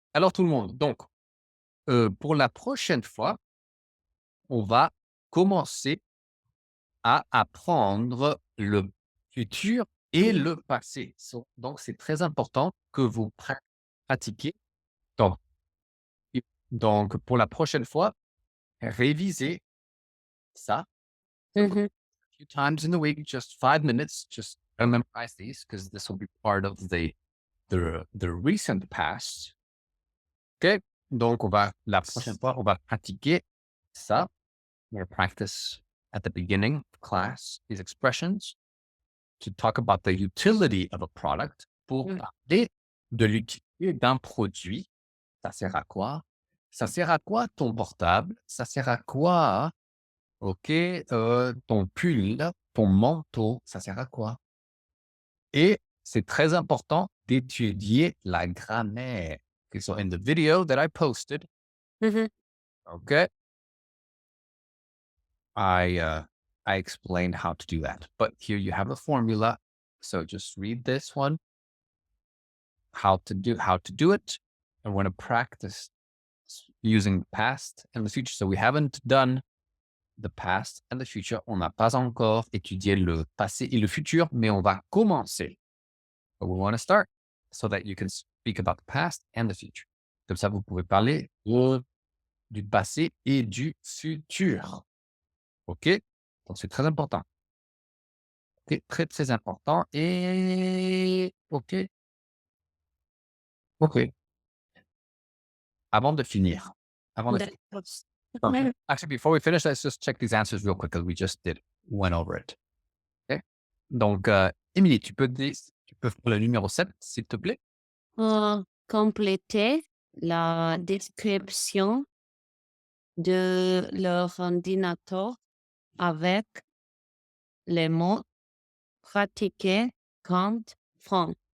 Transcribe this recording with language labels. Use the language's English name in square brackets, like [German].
[French] Alors tout le monde, donc, pour la prochaine fois, on va commencer à apprendre le futur et le passé. Donc, c'est très important que vous pratiquiez. Donc, pour la prochaine fois, révisez ça Mhm. [English] a few times in the week, just 5 minutes, just memorize these because this will be part of the recent past. OK? [French] Donc, la prochaine fois, on va pratiquer ça. [English] We're going to practice at the beginning of class these expressions to talk about the utility of a product. [French] Pour parler de l'utilité d'un produit, ça sert à quoi? Ça sert à quoi ton portable? Ça sert à quoi? OK, ton pull, ton manteau, ça sert à quoi? Et c'est très important d'étudier la grammaire. [English] Okay, so in the video that I posted, Mhm. okay, I explained how to do that. But here you have a formula. So just read this one, how to do it. And we're going to practice using the past and the future. So we haven't done the past and the future. [French] On n'a pas encore étudié le passé et le futur, mais on va commencer. [English] But we want to start so that you can speak about the past and the future. [French] Comme ça, vous pouvez parler du passé et du futur. OK? Donc, c'est très important. OK? Très, très important. Et OK. OK. Avant de finir. [English] Actually, before we finish, let's just check these answers real quick because we just went over it. OK? [French] Donc, Émilie, tu peux faire le numéro 7, s'il te plaît? Compléter la description de leur ordinateur avec les mots pratiquer quand fin.